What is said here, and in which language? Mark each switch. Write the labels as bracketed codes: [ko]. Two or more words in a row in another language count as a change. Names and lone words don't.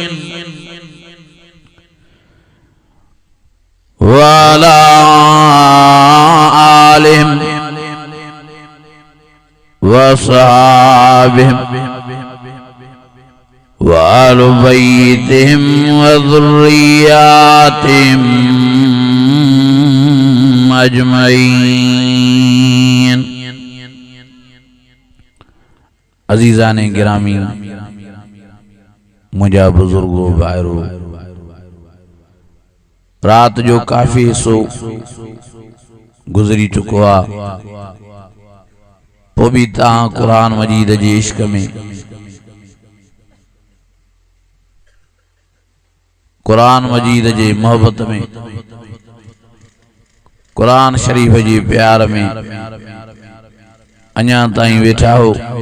[ar] وعلى آلهم وأصحابهم وأهل بيتهم وذرياتهم أجمعين. [sd] अज़ीज़ाने गिरामी, मुझा बुजुर्गो भाइरो, रात जो काफ़ी हिस्सो गुज़री चुको आहे, पोइ बि तव्हां कुरान मजीद जे इश्क में, कुरान मजीद जे मोहब्बत में, कुरान शरीफ जे प्यार में अञा ताईं वेठा हो।